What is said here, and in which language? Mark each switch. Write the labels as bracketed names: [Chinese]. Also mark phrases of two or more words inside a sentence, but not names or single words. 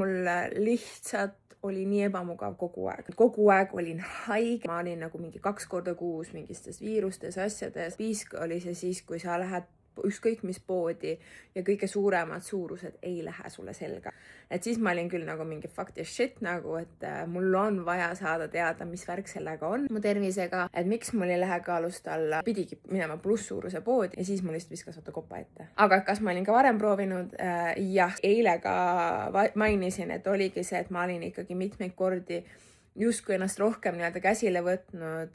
[Estonian] Mul lihtsalt oli nii ebamugav kogu aeg. Kogu aeg olin haige. Ma olin nagu mingi 2 korda kuus mingistes viirustes, asjades. Piisk oli see siis, kui sa lähed ükskõik mis poodi ja kõige suuremad suurused ei lähe sulle selga. Et siis ma olin küll nagu mingi [English] fuck this shit [Estonian] nagu, et mul on vaja saada teada, mis värk sellega on mu tervisega, et miks mul ei lähe kaalust alla. Pidigi minema plusssuuruse poodi ja siis mul lihtsalt viskas vaata kopa ette. Aga kas ma olin ka varem proovinud? Jah, eile ka mainisin, et oligi see, et ma olin ikkagi mitmeid kordi justkui ennast rohkem nii-öelda käsile võtnud.